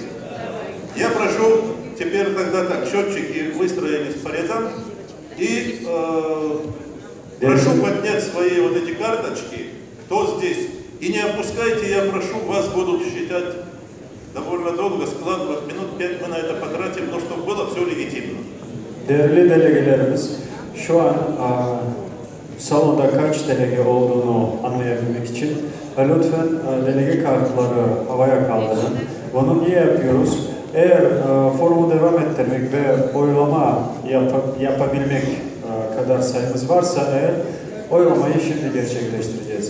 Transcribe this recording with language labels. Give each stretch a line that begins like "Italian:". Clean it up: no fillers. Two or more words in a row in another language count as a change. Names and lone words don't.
Russian: Я прошу теперь тогда так, счетчики выстроились по рядам. И прошу поднять свои вот эти карточки, кто здесь. И не опускайте, я прошу, вас будут считать довольно долго, складывать, минут 5 мы на это потратим, но чтобы было все легитимно.
Turkish: Değerli delegelerimiz, şu an salonda kaç delege olduğunu anlayabilmek için lütfen delege kartları havaya kaldırın. Bunu niye yapıyoruz? Eğer forumu devam ettirmek ve oylama yapabilmek kadar sayımız varsa eğer oylamayı şimdi gerçekleştireceğiz.